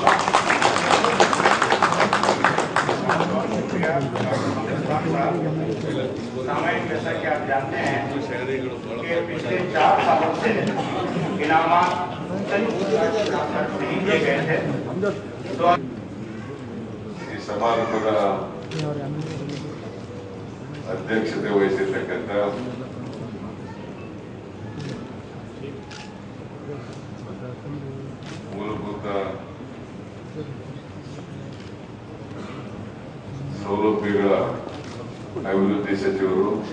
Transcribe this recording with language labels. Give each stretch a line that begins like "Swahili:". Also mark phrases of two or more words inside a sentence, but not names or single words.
Hindi: सामाजिक जैसा कि आप जानते हैं कि पिछले 4 सालों से इनामात नहीं किए गए थे। तो
Kannada: ಈ ಸಮಾರಂಭದ ಅಧ್ಯಕ್ಷತೆ ವಹಿಸಿರ್ತಕ್ಕಂಥ ಮೂಲಭೂತ ಸೌಲಭ್ಯಗಳ ಅಭಿವೃದ್ಧಿ ಸಚಿವರು,